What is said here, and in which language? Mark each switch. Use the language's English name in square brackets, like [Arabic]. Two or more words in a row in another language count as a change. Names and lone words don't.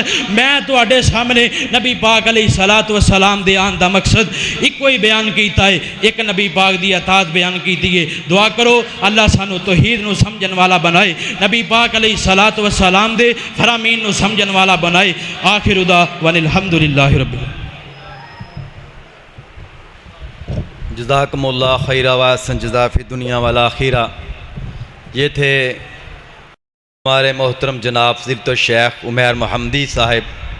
[Punjabi] میں تہاڈے سامنے نبی پاک [Arabic] عليه الصلاة والسلام [Punjabi] دے آن دا مقصد اکو ہی بیان کیتا ہے، ایک نبی پاک دی اطاعت بیان کیتی ہے. دعا کرو اللہ سانوں توحید نوں سمجھن والا بنائے، نبی پاک [Arabic] عليه الصلاة والسلام [Punjabi] دے فرامین نوں سمجھن والا بنائے. [Arabic] آخر دعوانا أن الحمد لله رب العالمين. جزاكم الله خيرا وأحسن جزاء في الدنيا والآخرة. [Urdu] یہ تھے ہمارے محترم جناب فضیلۃ الشیخ عمیر محمدی صاحب